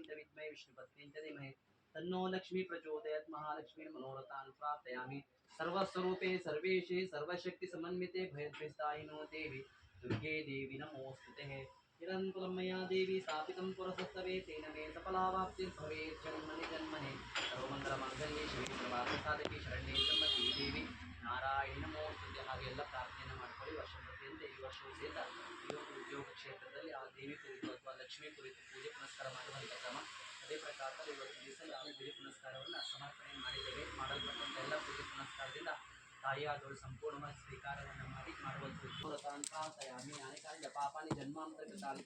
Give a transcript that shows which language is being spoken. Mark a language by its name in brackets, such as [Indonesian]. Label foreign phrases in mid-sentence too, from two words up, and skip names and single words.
[Sanskrit] च विद्महे विष्णुपत्नीं च धीमहि तन्नो लक्ष्मी प्रचोदयात् महालक्ष्मी मनोरथान् प्रार्थयामि सर्वस्वरूपे सर्वेशे सर्वशक्तिसमन्विते भयद्वेष्टायिनो देवी दुर्गे देवी नमोऽस्तुते हिरण्यकुलं मया देवी स्थापितं पुरसस्तवे तेन मे सफलावाप्तिर्भवेत् जन्मनि जन्मने सर्वमङ्गलमाङ्गल्ये शिवे सर्वार्थसाधके शरण्ये त्र्यम्बके देवी ನಾರಾಯಣ ನಮೋಸ್ತುತೆ [Kannada] ಹಾಗೆ ಎಲ್ಲ ಪ್ರಾರ್ಥನೆಯನ್ನು ಮಾಡ್ಕೊಳ್ಳಿ. ವರ್ಷ ಪ್ರತಿಯೊಂದು ಈ ವರ್ಷವೂ ಸಹಿತ ಇವತ್ತು ಉದ್ಯೋಗ ಕ್ಷೇತ್ರದಲ್ಲಿ ಆ ದೇವಿ ಕುರಿತು ಅಥವಾ ಲಕ್ಷ್ಮಿ ಕುರಿತು ಪೂಜೆ ಪುನಸ್ಕಾರ ಮಾಡುವಂಥ ಕ್ರಮ. ಅದೇ ಪ್ರಕಾರದಲ್ಲಿ ಇವತ್ತು ದಿವಸ ನಾವು ಪೂಜೆ ಪುನಸ್ಕಾರವನ್ನು ಸಮರ್ಪಣೆ ಮಾಡಿದ್ದೇವೆ. ಮಾಡಲ್ಪಟ್ಟಂಥ ಎಲ್ಲ ಪೂಜೆ ಪುನಸ್ಕಾರದಿಂದ ತಾಯಿಯಾದವಳು ಸಂಪೂರ್ಣವಾಗಿ ಸ್ವೀಕಾರವನ್ನು ಮಾಡಿ ಮಾಡುವಂಥ [Sanskrit] ಪ್ರಾರ್ಥಯಾಮಿ ಅನೇಕಾನಿ ಪಾಪಾನಿ ಜನ್ಮಾಂತರ ತಾಲಿಕ